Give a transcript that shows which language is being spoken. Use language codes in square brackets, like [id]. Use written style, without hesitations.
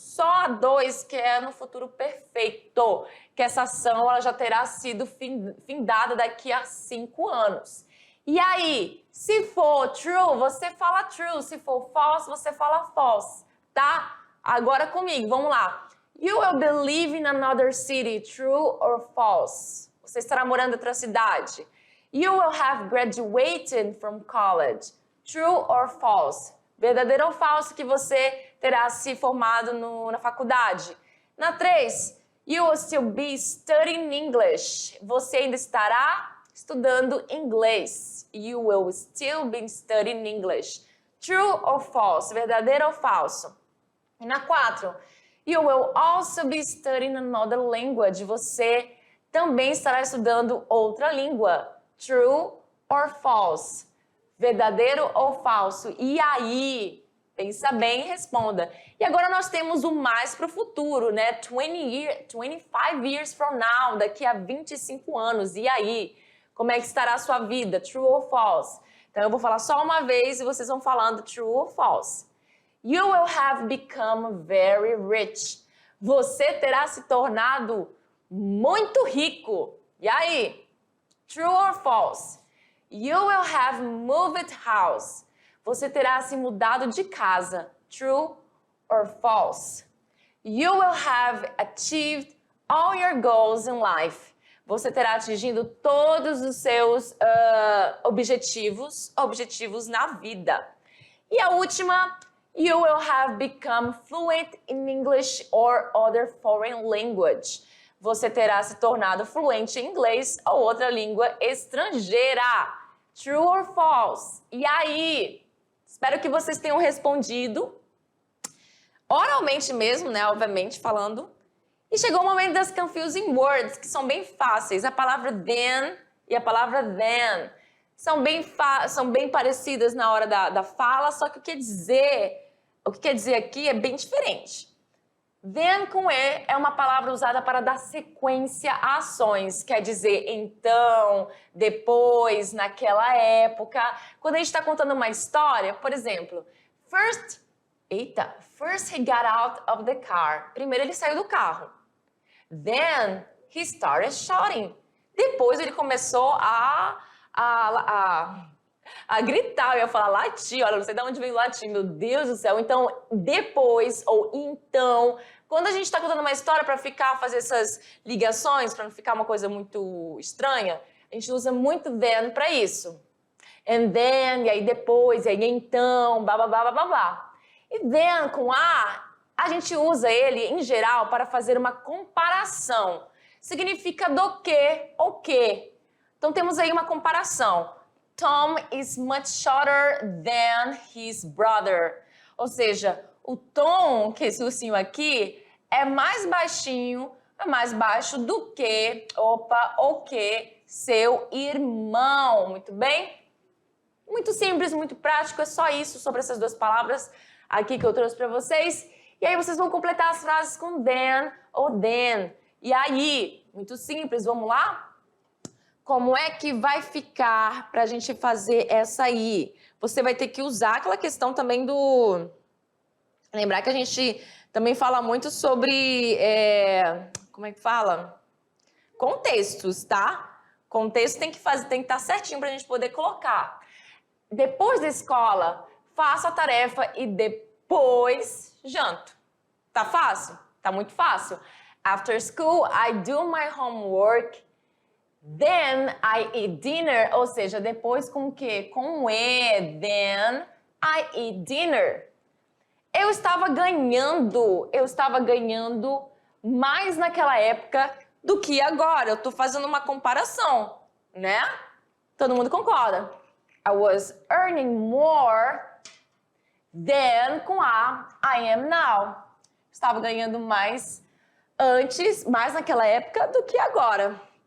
[pt] Só a 2, que é no futuro perfeito, que essa ação ela já terá sido findada daqui a 5 anos. E aí, se for true, você fala true. Se for false, você fala false, tá? Agora comigo, vamos lá. [en] You will be living in another city, true or false? [pt] Você estará morando em outra cidade. [en] You will have graduated from college, true or false? [pt] Verdadeiro ou falso que você terá se formado na faculdade. [en] Na 3, you will still be studying English. [pt] Você ainda estará estudando inglês. [en] You will still be studying English. True or false? [pt] Verdadeiro ou falso? [en] E na 4, you will also be studying another language. [pt] Você também estará estudando outra língua. [en] True or false? [pt] Verdadeiro ou falso? E aí, pensa bem e responda. E agora nós temos o mais para o futuro, né? [en] 25 years from now, [pt] daqui a 25 anos. E aí, Como é que estará a sua vida? [en] True or false? [pt] Então, eu vou falar só uma vez e vocês vão falando true or false. [en] You will have become very rich. [pt] Você terá se tornado muito rico. E aí? [en] True or false? You will have moved house. [pt] Você terá se mudado de casa. [en] True or false? You will have achieved all your goals in life. [pt] Você terá atingido todos os seus objetivos na vida. E a última, [en] you will have become fluent in English or other foreign language. [pt] Você terá se tornado fluente em inglês ou outra língua estrangeira. [en] True or false? [pt] E aí? Espero que vocês tenham respondido. Oralmente mesmo, né? Obviamente, falando. E chegou o momento das [en] confusing words, [pt] que são bem fáceis. A palavra then e a palavra then são bem parecidas na hora da fala, só que o que quer dizer aqui é bem diferente. Then com E é uma palavra usada para dar sequência a ações. Quer dizer, então, depois, naquela época. Quando a gente está contando uma história, por exemplo, [en] first he got out of the car. [pt] Primeiro ele saiu do carro. Then he started shouting. Depois ele começou a gritar, eu ia falar latir, olha, não sei de onde vem latir, meu Deus do céu. Então, depois ou então, quando a gente está contando uma história para fazer essas ligações, para não ficar uma coisa muito estranha, a gente usa muito then para isso. [en] And then, [pt] e aí depois, e aí então, blá, blá, blá, blá, blá, blá. E then com a gente usa ele, em geral, para fazer uma comparação. Significa do que ou que. Então, temos aí uma comparação. [en] Tom is much shorter than his brother. [pt] Ou seja, o Tom, que é esse ursinho aqui, é mais baixinho, é mais baixo do que, ou que seu irmão. Muito bem? Muito simples, muito prático, é só isso sobre essas duas palavras aqui que eu trouxe para vocês. E aí vocês vão completar as frases com then ou then. E aí, muito simples, vamos lá? Como é que vai ficar para a gente fazer essa aí? Você vai ter que usar aquela questão também do... Lembrar que a gente também fala muito sobre... Como é que fala? Contextos, tá? Contexto tem que estar certinho para a gente poder colocar. Depois da escola, faço a tarefa e depois janto. Tá fácil? Tá muito fácil. [en] After school, I do my homework. Then I eat dinner, [pt] ou seja, depois com o quê? Com E, [en] then I eat dinner. [pt] Eu estava ganhando mais naquela época do que agora. Eu estou fazendo uma comparação, né? Todo mundo concorda? [en] I was earning more than com I am now. [pt] Estava ganhando mais naquela época do que agora.